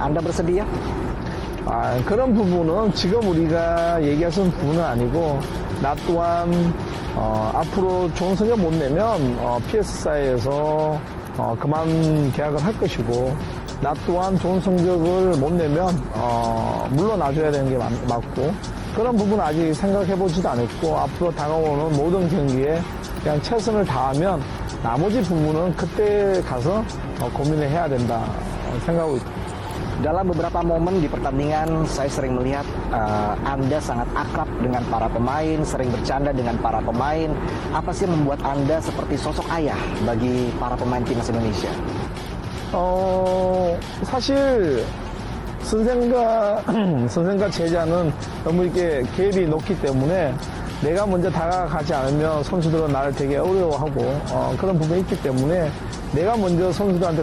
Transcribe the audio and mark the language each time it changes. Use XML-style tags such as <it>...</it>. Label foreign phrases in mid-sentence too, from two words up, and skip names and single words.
<id>Anda bersedia?</id> <ko>그런 부분은 지금 우리가 얘기할 수 있는 부분은 아니고 나 또한 앞으로 좋은 성적 못 내면 PS사에서 그만 계약을 할 것이고 나 또한 좋은 성적을 못 내면 물러나줘야 되는 게 맞고 그런 부분은 아직 생각해보지도 않았고 앞으로 다가오는 모든 경기에 그냥 최선을 다하면 나머지 부분은 그때 가서 고민을 해야 된다 생각하고 있습니다.</ko> <id>Dalam beberapa momen di pertandingan, saya sering melihat Anda sangat akrab dengan para pemain, sering bercanda dengan para pemain. Apa sih yang membuat Anda seperti sosok ayah bagi para pemain timnas Indonesia?</id> <ko>사실 선생과 제자는 너무 이렇게 갭이 높기 때문에 내가 먼저 다가가지 않으면 선수들은 나를 되게 어려워하고 그런 부분이 있기 때문에 내가 먼저 선수들한테</ko>